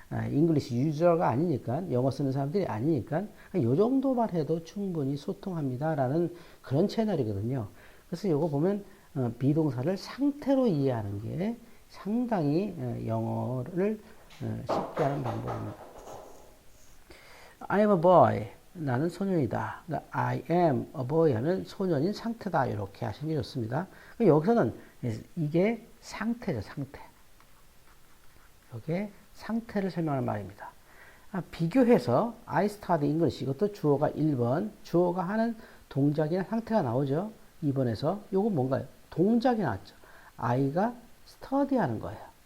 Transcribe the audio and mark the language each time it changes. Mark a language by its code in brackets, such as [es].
[ko] 잉글리시 유저가 아니니까, 영어 쓰는 사람들이 아니니까 이 정도만 해도 충분히 소통합니다라는 그런 채널이거든요. 그래서 이거 보면 비동사를 상태로 이해하는 게 상당히 영어를 쉽게 하는 방법입니다. [en] I am a boy. [ko] 나는 소년이다. [en] I am a boy [ko] 하면 소년인 상태다. 이렇게 하시는 게 좋습니다. 여기서는 이게 상태죠, 상태. 이게 상태를 설명하는 말입니다. 비교해서 [en] I study English. [ko] 이것도 주어가 1번. 주어가 하는 동작이나 상태가 나오죠. 2번에서. 요거 뭔가요? 동작이 나왔죠. I가 study 하는 거예요.